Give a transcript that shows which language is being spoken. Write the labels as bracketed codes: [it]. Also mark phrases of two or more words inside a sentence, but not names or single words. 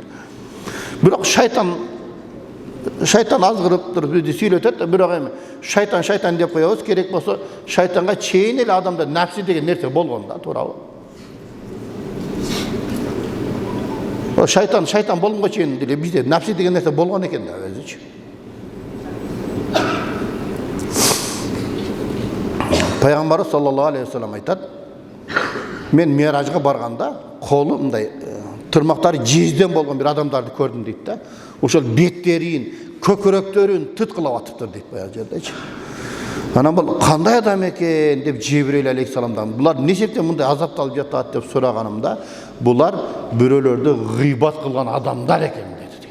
[ky] Бирок шайтан азгырып туруп бизди сүйлөтөт, бирок эми шайтан деп коебуз, керек болсо шайтанга чейин эле адамда нафси деген нерсе болгон да, туурабы? Шайтан болгонго чейин деле бизде нафси деген нерсе болгон экен да өзүчү. Пайгамбарыбыз [ar] صلى الله عليه وسلم [ky] айтат: "Мен Миражга барганда, колу мындай тырмактары жезден болгон бир адамдарды көрдүм" дейт да. Ошол беттерин, көкүрөктөрүн тыткылап атыптыр дейт баягы жердечи. Анан бул кандай адам экен деп Жибрил алейхисаламдан булар эмне себептен мындай азапталып жатат деп сураганымда, булар бирөөлөрдү гыйбат кылган адамдар экен дейт.